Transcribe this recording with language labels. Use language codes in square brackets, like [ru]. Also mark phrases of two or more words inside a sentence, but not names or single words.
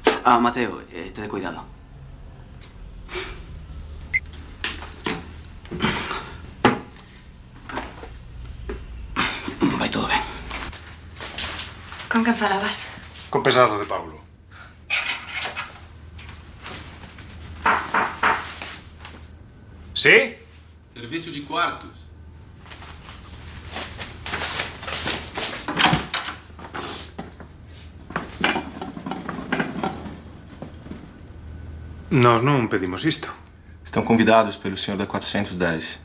[gl] Ah, Mateo, ten cuidado. Vai todo ben. Con quen falabas? Con Pesado de Paulo. Sí? [pt] Serviço de quartos. [gl] Nós non pedimos isto. [pt] Estão convidados pelo senhor da 410.